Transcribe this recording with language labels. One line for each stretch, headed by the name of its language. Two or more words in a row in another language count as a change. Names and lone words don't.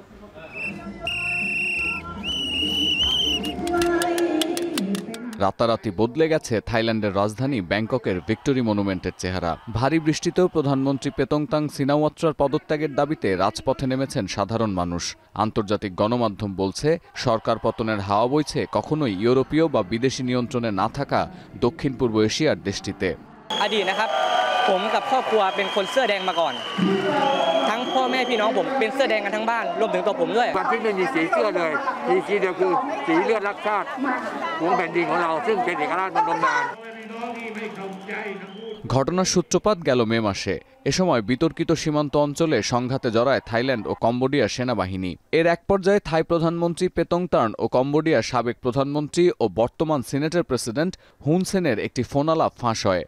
Bangla: রাতারাতি বদলে গেছে থাইল্যান্ডের রাজধানী ব্যাংককের ভিক্টোরি মনুমেন্টের চেহারা। ভারী বৃষ্টিতেও প্রধানমন্ত্রী পেতংতাং সিনাওয়াত্রার পদত্যাগের দাবিতে রাজপথে নেমেছেন সাধারণ মানুষ। আন্তর্জাতিক গণমাধ্যম বলছে, সরকার পতনের হাওয়া বইছে কখনোই ইউরোপীয় বা বিদেশি নিয়ন্ত্রণে না থাকা দক্ষিণ পূর্ব এশিয়ার দেশটিতে।
Thai: อดีตนะครับผมกับครอบครัวเป็นคนเสื้อแดงมาก่อนทั้งพ่อแม่พี่น้องผมเป็นเสื้อแดงกันทั้งบ้านรวมถึงตัวผมด้วยวันที่ไม่มีสีเสื้อเลยมีสีเดียวคือสีเลือดรักชาติของแผ่นดินของเราซึ่งเป็นเอกราชมาดน
Bangla: ঘটনার সূত্রপাত গেল মে মাসে। এ সময় বিতর্কিত সীমান্ত অঞ্চলে সংঘাতে জড়ায় থাইল্যান্ড ও কম্বোডিয়ার সেনাবাহিনী। এর এক পর্যায়ে থাই প্রধানমন্ত্রী পেতংতার্ন ও কম্বোডিয়ার সাবেক প্রধানমন্ত্রী ও বর্তমান সিনেটের প্রেসিডেন্ট হুন সেনের একটি ফোনালাপ ফাঁস হয়।